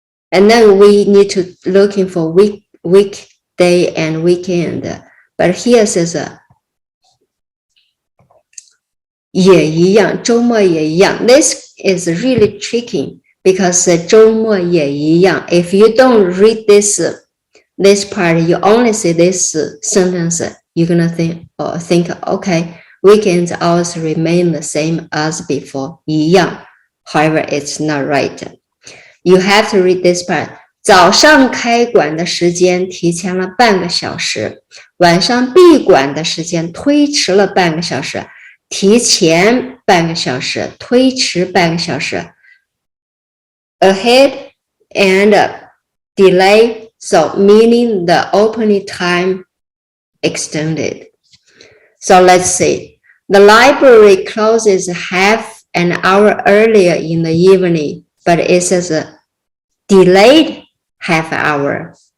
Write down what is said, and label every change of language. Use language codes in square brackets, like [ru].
[en] And then we need to looking for weekday and weekend. But here says [zh] 也一样，周末也一样. [en] This is really tricky because [zh] 周末也一样. [en] If you don't read this part, you only see this sentence, you're gonna think, okay, weekends hours remain the same as before. 一样.However, it's not right. You have to read this part. [zh] 早上开馆的时间提前了半个小时，晚上闭馆的时间推迟了半个小时，提前半个小时，推迟半个小时。 [en] Ahead and delay, so meaning the opening time extended. So let's see. The library closes half an hour earlier in the evening, but it says delayed half hour.